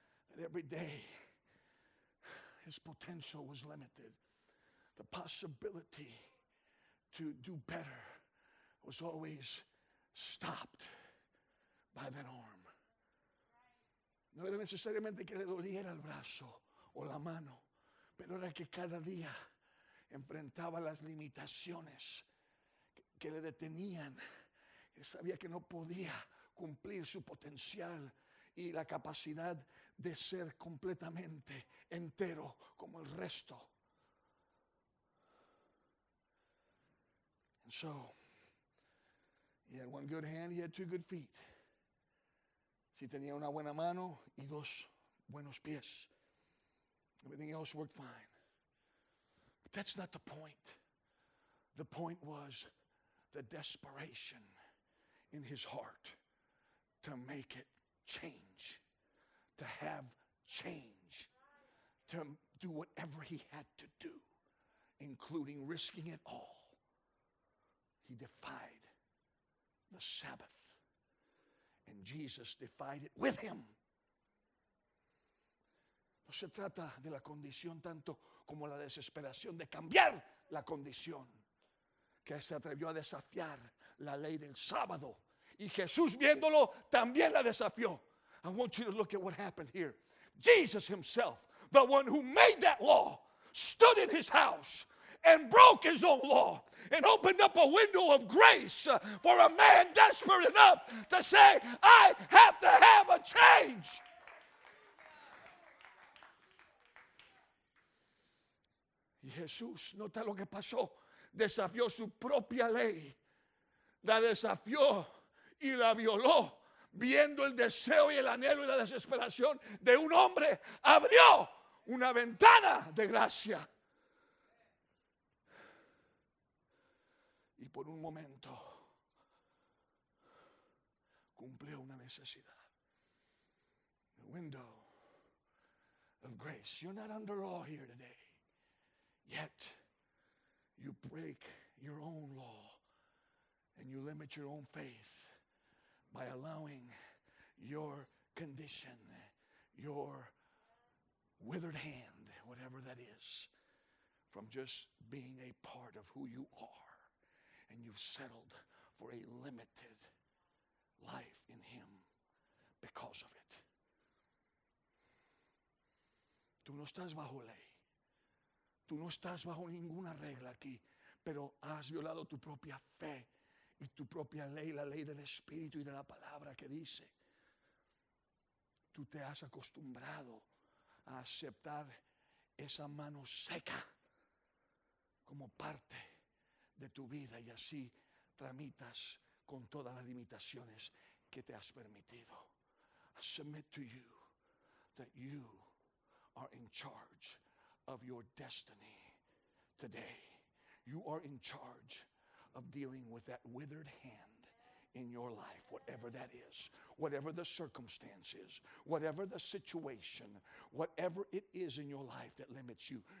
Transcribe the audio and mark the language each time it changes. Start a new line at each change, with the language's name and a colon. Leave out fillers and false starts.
English: That every day his potential was limited. The possibility to do better was always stopped by that arm.
Spanish: No era necesariamente que le doliera el brazo o la mano, pero era que cada día enfrentaba las limitaciones que le detenían. Él sabía que no podía cumplir su potencial y la capacidad de ser completamente entero como el resto.
English: And so, he had one good hand, he had two good feet.
Spanish: Si tenía una buena mano y dos buenos pies.
English: Everything else worked fine. But that's not the point. The point was the desperation in his heart to make it change, to have change, to do whatever he had to do, including risking it all. He defied the Sabbath, and Jesus defied it with him.
Spanish: No se trata de la condición tanto como la desesperación de cambiar la condición, que se atrevió a desafiar la ley del sábado. Y Jesús, viéndolo, también la desafió.
English: I want you to look at what happened here. Jesus himself, the one who made that law, stood in his house and broke his own law and opened up a window of grace for a man desperate enough to say, I have to have a change.
Spanish: Y Jesús, nota lo que pasó, desafió su propia ley, la desafió y la violó, viendo el deseo y el anhelo y la desesperación de un hombre, abrió una ventana de gracia. Y por un momento cumplió una necesidad.
English: The window of grace. You're not under law here today. Yet, you break your own law and you limit your own faith by allowing your condition, your withered hand, whatever that is, from just being a part of who you are. And you've settled for a limited life in Him because of it.
Spanish: Tú no estás bajo ley. Tú no estás bajo ninguna regla aquí, pero has violado tu propia fe y tu propia ley, la ley del Espíritu y de la palabra que dice. Tú te has acostumbrado a aceptar esa mano seca como parte de tu vida y así tramitas con todas las limitaciones que te has permitido.
English: I submit to you that you are in charge of your destiny today. You are in charge of dealing with that withered hand in your life, whatever that is, whatever the circumstance is, whatever the situation, whatever it is in your life that limits you.